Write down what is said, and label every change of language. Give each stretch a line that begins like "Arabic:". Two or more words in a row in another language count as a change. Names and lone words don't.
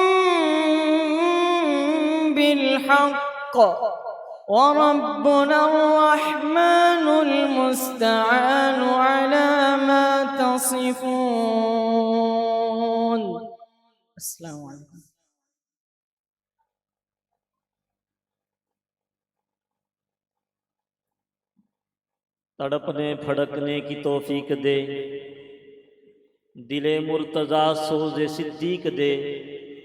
Arabic: بالحق وربنا الرحمن المستعان على ما تصفون السلام عليكم
Urdu: تڑپنے پھڑکنے کی توفیق دے دلِ مرتضیٰ سوزِ صدیق دے